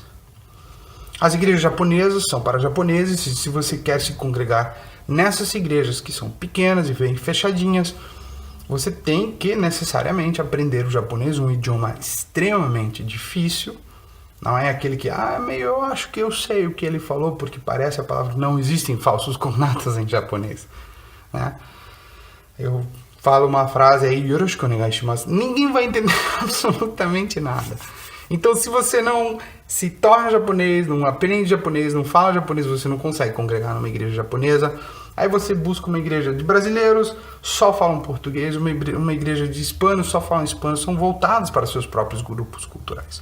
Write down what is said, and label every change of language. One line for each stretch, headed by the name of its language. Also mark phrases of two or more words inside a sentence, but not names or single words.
Portuguese: As igrejas japonesas são para japoneses, e se você quer se congregar nessas igrejas que são pequenas e bem fechadinhas, você tem que necessariamente aprender o japonês, um idioma extremamente difícil. Não é aquele que, eu acho que eu sei o que ele falou, porque parece a palavra, não existem falsos cognatos em japonês, né? Eu fala uma frase aí,
Japanese: よろしくお願いします,
Portuguese: ninguém vai entender absolutamente nada. Então, se você não se torna japonês, não aprende japonês, não fala japonês, você não consegue congregar numa igreja japonesa. Aí você busca uma igreja de brasileiros, só falam português, uma igreja de hispanos, só falam espanhol, são voltados para seus próprios grupos culturais.